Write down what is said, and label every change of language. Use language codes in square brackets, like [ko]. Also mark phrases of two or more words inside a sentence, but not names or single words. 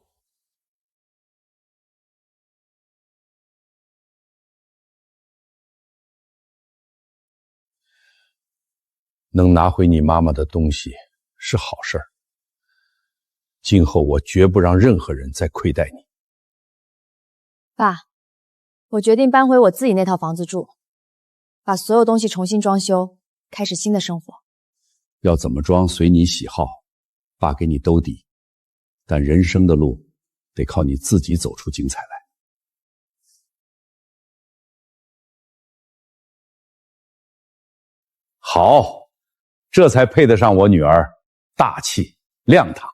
[zh] 能拿回你媽媽的東西是好事兒。今後我絕不讓任何人再虧待你。爸，我決定搬回我自己那套房子住，把所有東西重新裝修，開始新的生活。要怎麼裝隨你喜好，爸給你兜底，但人生的路得靠你自己走出精彩來。好，這才配得上我女兒大氣亮堂。